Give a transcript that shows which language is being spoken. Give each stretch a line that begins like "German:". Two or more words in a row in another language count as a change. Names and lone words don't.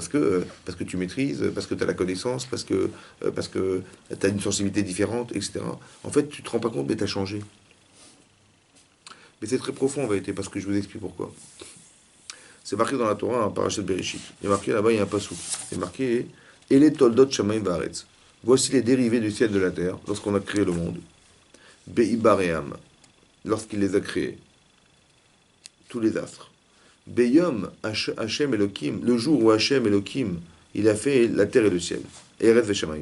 French: Parce que tu maîtrises, parce que tu as la connaissance, parce que tu as une sensibilité différente, etc. En fait, tu te rends pas compte, mais tu as changé. Mais c'est très profond en vérité, parce que je vous explique pourquoi. C'est marqué dans la Torah, un parachet de Bereshit. Il est marqué là-bas, il y a un passou. C'est marqué
Hebrew: Ele toldot shamayim vaaretz.
French: Voici les dérivés du ciel et de la terre, lorsqu'on a créé le monde. Beibaream, lorsqu'il les a créés. Tous les astres.
Hebrew: Beyom Hashem Elohim,
French: le jour où Hashem Elohim, il a fait la terre et le ciel.
Hebrew: Eretz veshamayim.